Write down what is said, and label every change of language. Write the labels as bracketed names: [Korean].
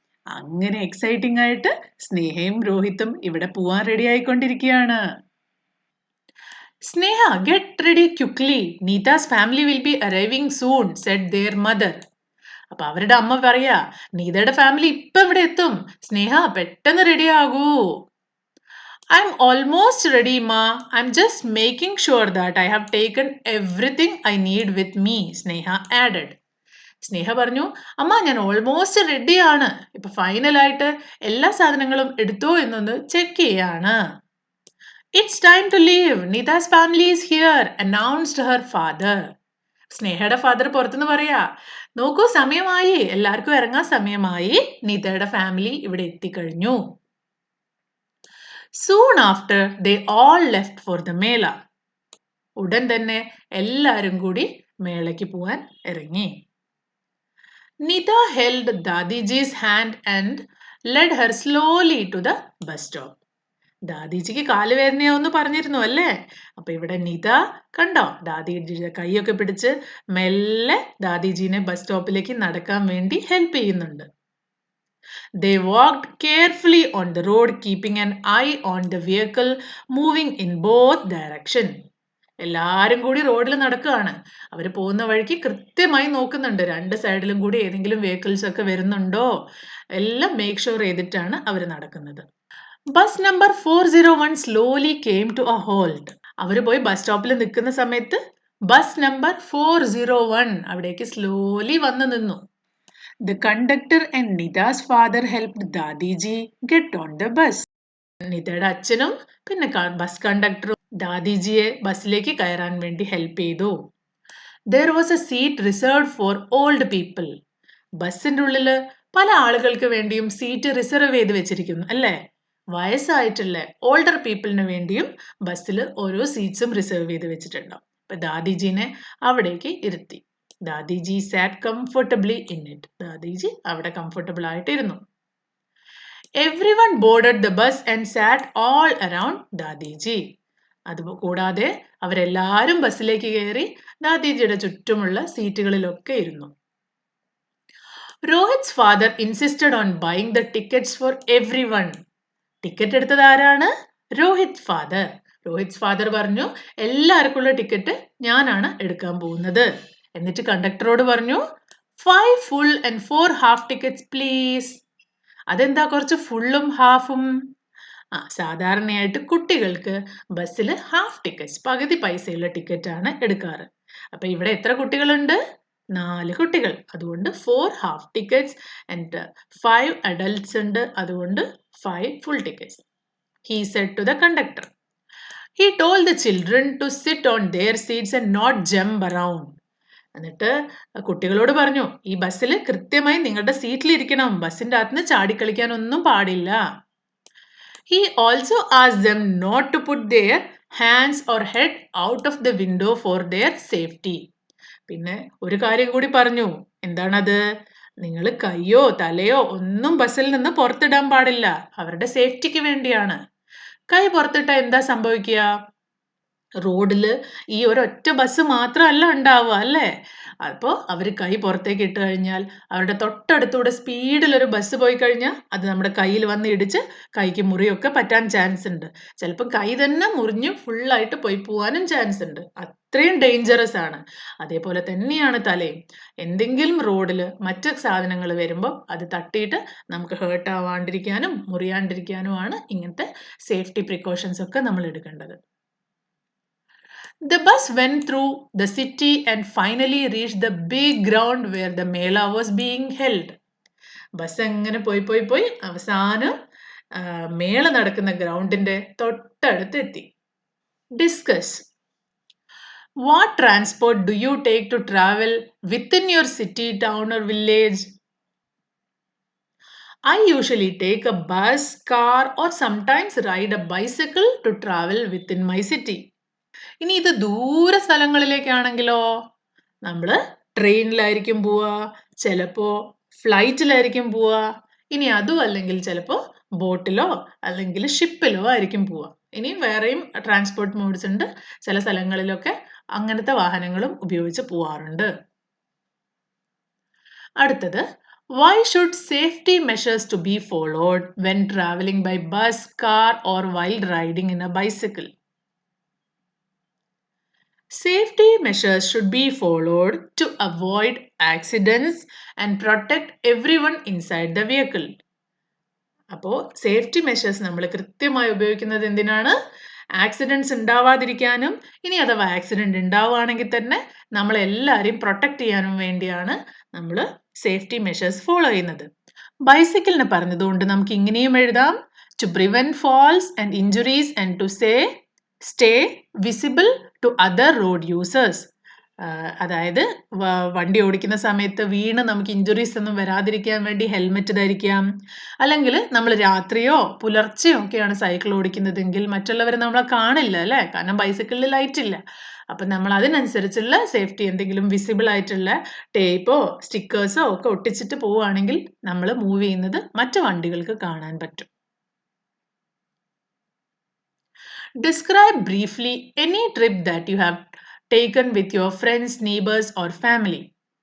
[Malayalam] അങ്ങനെ എക്സൈറ്റിംഗ് ആയിട്ട് സ്നേഹയും രോഹിത്തും ഇവിടെ പോവാൻ റെഡി ആയിക്കൊണ്ടിരിക്കുകയാണ്. [English] Sneha, get ready quickly, Neeta's family will be arriving soon, said their mother. [Malayalam] അപ്പൊ അവരുടെ അമ്മ പറയാ, നീതയുടെ ഫാമിലി ഇപ്പൊ ഇവിടെ എത്തും, സ്നേഹ പെട്ടെന്ന് ready ആകൂ. [English] I'm almost ready, Ma. I'm just making sure that I have taken everything I need with me, Sneha added. [Malayalam] സ്നേഹ പറഞ്ഞു, അമ്മ ഞാൻ ഓൾമോസ്റ്റ് റെഡിയാണ്, ഇപ്പൊ ഫൈനലായിട്ട് എല്ലാ സാധനങ്ങളും എടുത്തോ എന്നൊന്ന് ചെക്ക് ചെയ്യാണ്. [English] It's time to leave. Nita's family is here, announced her father. [Malayalam] സ്നേഹയുടെ father പുറത്തുനിന്ന് പറയാ, നോക്കൂ സമയമായി, എല്ലാവർക്കും ഇറങ്ങാൻ സമയമായി, നീതയുടെ ഫാമിലി ഇവിടെ എത്തിക്കഴിഞ്ഞു. [English] Soon after, they all left for the Mela. [Malayalam] ഉടൻ തന്നെ എല്ലാരും കൂടി മേളയ്ക്ക് പോവാൻ ഇറങ്ങി. [English] Nita held Dadiji's hand and led her slowly to the bus stop. [Malayalam] ദാദിജിക്ക് കാലുവേദനയാവെന്ന് പറഞ്ഞിരുന്നു അല്ലേ? അപ്പൊ ഇവിടെ നിത കണ്ടോ, ദാദിജിയുടെ കൈയൊക്കെ പിടിച്ച് മെല്ലെ ദാദിജീനെ ബസ് സ്റ്റോപ്പിലേക്ക് നടക്കാൻ വേണ്ടി ഹെൽപ്പ് ചെയ്യുന്നുണ്ട്. [English] They walked carefully on the road, keeping an eye on the vehicle moving in both direction. [Malayalam] എല്ലാരും കൂടി റോഡിൽ നടക്കുകയാണ്. അവർ പോകുന്ന വഴിക്ക് കൃത്യമായി നോക്കുന്നുണ്ട്, രണ്ട് സൈഡിലും കൂടി ഏതെങ്കിലും വെഹിക്കിൾസ് ഒക്കെ വരുന്നുണ്ടോ, എല്ലാം മേക്ക് ഷുവർ ചെയ്തിട്ടാണ് അവർ നടക്കുന്നത്. [English] Bus number 401 slowly came to a halt. [Malayalam] അവർ പോയി ബസ് സ്റ്റോപ്പിൽ നിൽക്കുന്ന സമയത്ത് ബസ് നമ്പർ 401 അവിടേക്ക് സ്ലോലി വന്നു നിന്നു. [English] The conductor and Nida's father helped Dadiji get on the bus. [Malayalam] നിതയുടെ അച്ഛനും പിന്നെ ബസ് കണ്ടക്ടറും ദാദിജിയെ ബസ്സിലേക്ക് കയറാൻ വേണ്ടി ഹെൽപ്പ് ചെയ്തു. [English] There was a seat reserved for old people. [Malayalam] ബസ്സിന്റെ ഉള്ളില് പല ആളുകൾക്ക് വേണ്ടിയും സീറ്റ് റിസർവ് ചെയ്ത് വെച്ചിരിക്കുന്നു അല്ലേ? വയസ്സായിട്ടുള്ള ഓൾഡർ പീപ്പിളിന് വേണ്ടിയും ബസ്സിൽ ഓരോ സീറ്റ്സും റിസർവ് ചെയ്ത് വെച്ചിട്ടുണ്ടാവും. അപ്പൊ ദാദിജിനെ അവിടേക്ക് ഇരുത്തി. [English] Dadiji sat comfortably in it. [Malayalam] ദാദിജി അവിടെ comfortable ആയിട്ടിരുന്നു. [English] Everyone boarded the bus and sat all around Dadiji. [Malayalam] അത് കൂടാതെ അവരെല്ലാരും ബസ്സിലേക്ക് കയറി ദാദിജിയുടെ ചുറ്റുമുള്ള സീറ്റുകളിലൊക്കെ ഇരുന്നു. [English] Rohit's father insisted on buying the tickets for everyone. [Malayalam] Ticket എടുത്തത് ആരാണ്? രോഹിത് ഫാദർ. രോഹിത് ഫാദർ പറഞ്ഞു, എല്ലാവർക്കുള്ള ടിക്കറ്റ് ഞാനാണ് എടുക്കാൻ പോകുന്നത്. എന്നിട്ട് കണ്ടക്ടറോട് പറഞ്ഞു, [English] 5 full and 4 half tickets please. [Malayalam] അതെന്താ കുറച്ച് ഫുള്ളും ഹാഫും? സാധാരണയായിട്ട് കുട്ടികൾക്ക് ബസ്സിൽ ഹാഫ് ടിക്കറ്റ്സ്, പകുതി പൈസയുള്ള ടിക്കറ്റ് ആണ് എടുക്കാറ്. അപ്പൊ ഇവിടെ എത്ര കുട്ടികളുണ്ട്? 4 കുട്ടികൾ. അതുകൊണ്ട് [English] 4 half tickets and 5 adults [Malayalam] ഉണ്ട്. [English] അതുകൊണ്ട് 5 full tickets. He said to the conductor. He told the children to sit on their seats and not jump around. [Malayalam] എന്നിട്ട് കുട്ടികളോട് പറഞ്ഞു, ഈ ബസ്സിൽ കൃത്യമായി നിങ്ങളുടെ സീറ്റിൽ ഇരിക്കണം, ബസ്സിന്റെ അകത്ത് ചാടിക്കളിക്കാനൊന്നും പാടില്ല. [English] He also asked them not to put their hands or head out of the window for their safety. [Malayalam] പിന്നെ ഒരു കാര്യം കൂടി പറഞ്ഞു. എന്താണത്? നിങ്ങൾ കയ്യോ തലയോ ഒന്നും ബസ്സിൽ നിന്ന് പുറത്തിടാൻ പാടില്ല, അവരുടെ സേഫ്റ്റിക്ക് വേണ്ടിയാണ്. കൈ പുറത്തിട്ടാ എന്താ സംഭവിക്കുക? റോഡില് ഈ ഒരൊറ്റ ബസ് മാത്രമല്ല ഉണ്ടാവുക അല്ലേ? അപ്പോൾ അവർ കൈ പുറത്തേക്ക് ഇട്ട് കഴിഞ്ഞാൽ അവരുടെ തൊട്ടടുത്തൂടെ സ്പീഡിൽ ഒരു ബസ് പോയി കഴിഞ്ഞാൽ അത് നമ്മുടെ കയ്യിൽ വന്ന് ഇടിച്ച് കൈക്ക് മുറിയൊക്കെ പറ്റാൻ ചാൻസ് ഉണ്ട്. ചിലപ്പോൾ കൈ തന്നെ മുറിഞ്ഞ് ഫുള്ളായിട്ട് പോയി പോവാനും ചാൻസ് ഉണ്ട്. അത്രയും ഡേഞ്ചറസ് ആണ്. അതേപോലെ തന്നെയാണ് തലയും. എന്തെങ്കിലും റോഡിൽ മറ്റ് സാധനങ്ങൾ വരുമ്പോൾ അത് തട്ടിയിട്ട് നമുക്ക് ഹേർട്ട് ആവാണ്ടിരിക്കാനും മുറിയാണ്ടിരിക്കാനുമാണ് ഇങ്ങനത്തെ സേഫ്റ്റി പ്രിക്കോഷൻസ് ഒക്കെ നമ്മൾ എടുക്കേണ്ടത്. [English] The bus went through the city and finally reached the big ground where the Mela was being held. [Malayalam] Bus എങ്ങനെ പോയി അവസാനം മേള നടക്കുന്ന ഗ്രൗണ്ടിന്റെ തൊട്ടടുത്ത് എത്തി. [English] Discuss. What transport do you take to travel within your city, town or village? I usually take a bus, car or sometimes ride a bicycle to travel within my city. [Malayalam] ഇനി ഇത് ദൂര സ്ഥലങ്ങളിലേക്കാണെങ്കിലോ നമ്മൾ ട്രെയിനിലായിരിക്കും പോവുക, ചിലപ്പോൾ ഫ്ലൈറ്റിലായിരിക്കും പോവുക. ഇനി അതും അല്ലെങ്കിൽ ചിലപ്പോൾ ബോട്ടിലോ അല്ലെങ്കിൽ ഷിപ്പിലോ ആയിരിക്കും പോവുക. ഇനി വേറെയും ട്രാൻസ്പോർട്ട് മോഡ്സ് ഉണ്ട്. ചില സ്ഥലങ്ങളിലൊക്കെ അങ്ങനത്തെ വാഹനങ്ങളും ഉപയോഗിച്ച് പോവാറുണ്ട്. [English] അടുത്തത്, why should safety measures to be followed when traveling by bus, car or while riding in a bicycle? Safety measures should be followed to avoid accidents and protect everyone inside the vehicle. [Malayalam] അപ്പോൾ safety measures നമ്മൾ കൃത്യമായി ഉപയോഗിക്കുന്നത് എന്തിനാണ്? Accidents ഉണ്ടാവാതിരിക്കാനും ഇനി അഥവാ accident ഉണ്ടാവുകയാണെങ്കിൽ തന്നെ നമ്മളെല്ലാവരെയും പ്രൊട്ടക്ട് ചെയ്യാനും വേണ്ടിയാണ് നമ്മൾ സേഫ്റ്റി മെഷേഴ്സ് ഫോളോ ചെയ്യുന്നത്. ബൈസിക്കിളിന് പറഞ്ഞതുകൊണ്ട് നമുക്ക് ഇങ്ങനെയും എഴുതാം, [English] To prevent falls and injuries and to stay visible to other road users. [Malayalam] അതായത് വണ്ടി ഓടിക്കുന്ന സമയത്ത് വീണ് നമുക്ക് ഇഞ്ചുറീസ് ഒന്നും വരാതിരിക്കാൻ വേണ്ടി ഹെൽമെറ്റ് ധരിക്കാം. അല്ലെങ്കിൽ നമ്മൾ രാത്രിയോ പുലർച്ചെയോ ഒക്കെയാണ് സൈക്കിൾ ഓടിക്കുന്നതെങ്കിൽ മറ്റുള്ളവരെ നമ്മളെ കാണില്ല അല്ലേ? കാരണം ബൈസിക്കിളിൽ ലൈറ്റ് ഇല്ല. അപ്പം നമ്മൾ അതിനനുസരിച്ചുള്ള സേഫ്റ്റി എന്തെങ്കിലും വിസിബിൾ ആയിട്ടുള്ള ടേപ്പോ സ്റ്റിക്കേഴ്സോ ഒക്കെ ഒട്ടിച്ചിട്ട് പോവുകയാണെങ്കിൽ നമ്മൾ മൂവ് ചെയ്യുന്നത് മറ്റു വണ്ടികൾക്ക് കാണാൻ പറ്റും. [English] Describe briefly any trip that you have taken with your friends, neighbors or family.